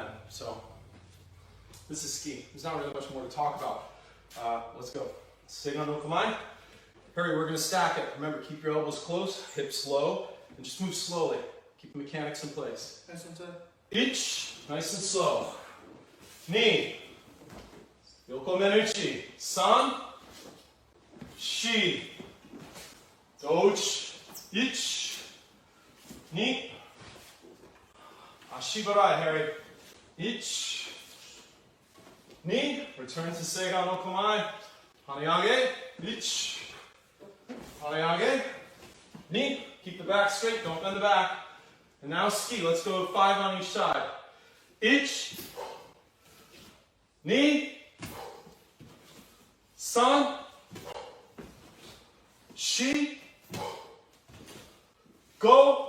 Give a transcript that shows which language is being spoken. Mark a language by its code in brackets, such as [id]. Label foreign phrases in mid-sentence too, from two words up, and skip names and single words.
[en] So, this is ski. There's not really much more to talk about. Let's go. [ja] Seigan no kamae. [en] Hurry, we're going to stack it. Remember, keep your elbows close, hips low, and just move slowly. Keep the mechanics in place. Ich, nice and slow. [ja] Ni, yoko men uchi. San, shi, douchi, ich, ni, ashibarai, Harry. Ich, ni, [en] return to [ja] seigan no kamae. Hanaage, ich, hanaage, ni, [en] keep the back straight, don't bend the back. And now ski, let's go 5 on each side. [ja] Ich, ni, san, shi, [en] go.